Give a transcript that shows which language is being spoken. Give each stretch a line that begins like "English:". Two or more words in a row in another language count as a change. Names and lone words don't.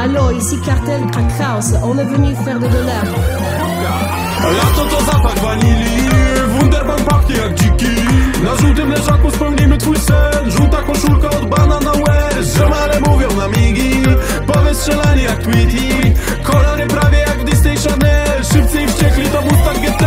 French: Allô, ici Cartel Crack House, on est venu faire de l'herbe.
Polish: Lato to zapach wanilii, Wunderbaum pachnie jak dziki. Na żółtym leżaku spełnimy twój sen. Żółta koszulka od Banana Wear. Ziomale mówią na migi, powystrzelani jak Tweety. Kolory prawie jak w Disney Channel. Szybcy i wściekli to Mustang GT.